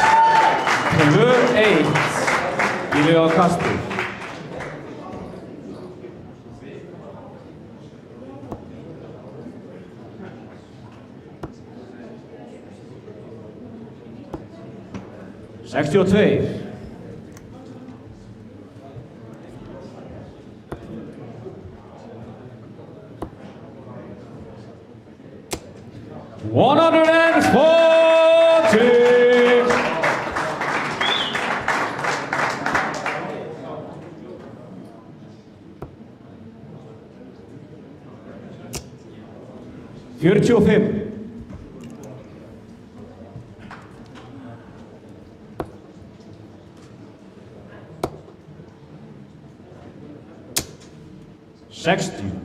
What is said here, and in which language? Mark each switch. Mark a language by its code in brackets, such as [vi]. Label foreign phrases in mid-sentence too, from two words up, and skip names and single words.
[is] 2-1 í liði á kasti. Sextíu og tveir. [en] One hundred and forty. [is] Fjörutíu og fimm. Sextíu.